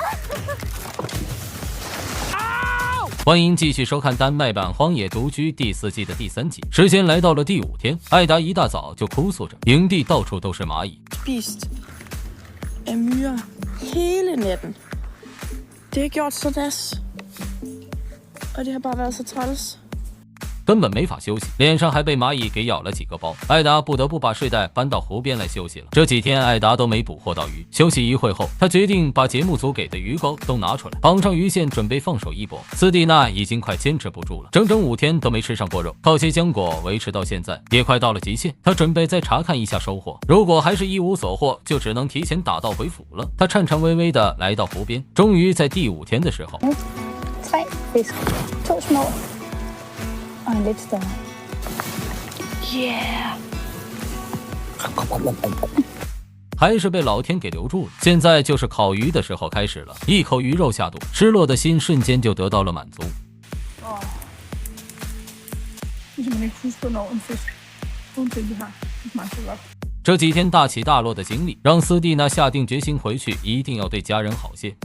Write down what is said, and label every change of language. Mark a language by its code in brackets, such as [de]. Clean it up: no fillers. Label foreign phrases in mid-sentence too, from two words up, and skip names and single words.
[zh] 欢迎继续收看丹麦版《荒野独居》第4季的第3集。时间来到了第5天，艾达一大早就哭诉着，营地到处都是蚂蚁。 [da] Spist af myrer hele natten. Det har gjort så das, og det har bare været så træls。 [zh] 根本没法休息，脸上还被蚂蚁给咬了几个包。艾达不得不把睡袋搬到湖边来休息了。这几天艾达都没捕获到鱼。休息一会后，他决定把节目组给的鱼钩都拿出来，绑上鱼线，准备放手一搏。斯蒂娜已经快坚持不住了，整整5天都没吃上过肉，靠些浆果维持到现在，也快到了极限。他准备再查看一下收获，如果还是一无所获，就只能提前打道回府了。他颤颤巍巍地来到湖边，终于在第5天的时候 [da] ，3 fisk, 2 små og en lidt større. Yeah。 [zh] 还是被老天给留住了。现在就是烤鱼的时候开始了，一口鱼肉下肚，失落的心瞬间就得到了满足。这几天大起大落的经历，让斯蒂娜下定决心回去一定要对家人好些。